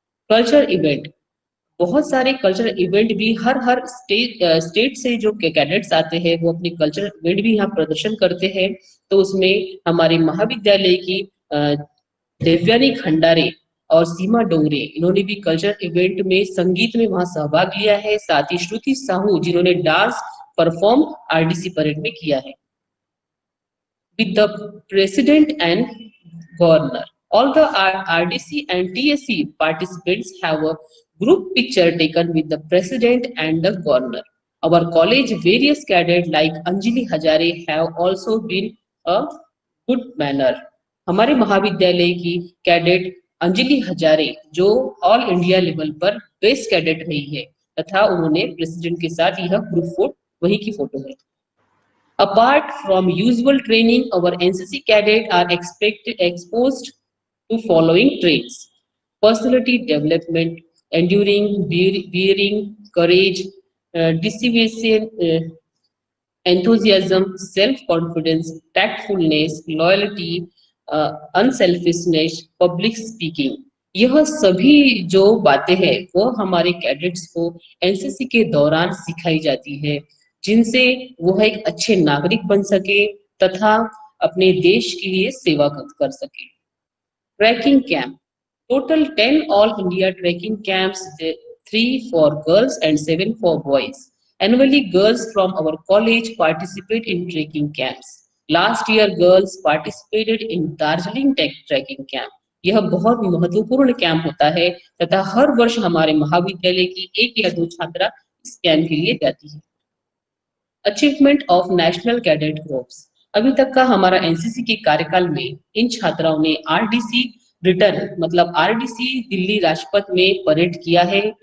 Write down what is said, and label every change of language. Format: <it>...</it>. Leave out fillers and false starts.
<hi>Culture event, बहुत सारे cultural event भी हर स्टेट से जो कैडेट्स आते हैं वो अपने कल्चरल इवेंट भी यहाँ प्रदर्शन करते हैं। तो उसमें हमारे महाविद्यालय की देवयानी खंडारे और सीमा डोंगरे इन्होंने भी कल्चरल इवेंट में संगीत में वहां सहभाग लिया है। साथ ही श्रुति साहू जिन्होंने डांस परफॉर्म आरडीसी परेड में किया है।</hi> <en>With the president and governor, all the RDC and TSC participants have a Group picture taken with the president and the governor. Our college various cadets like Anjali Hazare have also been a good manner.</en> <hi>हमारे महाविद्यालय की cadet Anjali Hazare जो all India level पर best cadet रही है तथा उन्होंने president के साथ यह ग्रुप फोटो वही की फोटो है.</hi> <en>Apart from usual training, our NCC cadets are exposed to following traits: personality development, enduring, bearing, courage, dissimulation, enthusiasm, self-confidence, tactfulness, loyalty, unselfishness, public speaking.</en> <hi>यह सभी जो बातें हैं वो हमारे कैडेट्स को एनसीसी के दौरान सिखाई जाती है जिनसे वह एक अच्छे नागरिक बन सके तथा अपने देश के लिए सेवा कर सके.</hi> <en>Trekking camp. Total 10 all India trekking camps, 3 for girls and 7 for boys. Annually, girls from our college participate in trekking camps. Last year, girls participated in Darjeeling trekking camp.</en> <hi>यह बहुत महत्वपूर्ण कैंप होता है तथा हर वर्ष हमारे महाविद्यालय की 1 या 2 छात्रा इस कैंप के लिए जाती है.</hi> <en>Achievement of national cadet groups.</en> <hi>अभी तक का हमारा एनसीसी के कार्यकाल में इन छात्राओं ने आरडीसी रिटर्न मतलब आरडीसी दिल्ली राजपथ में परेड किया है.</hi>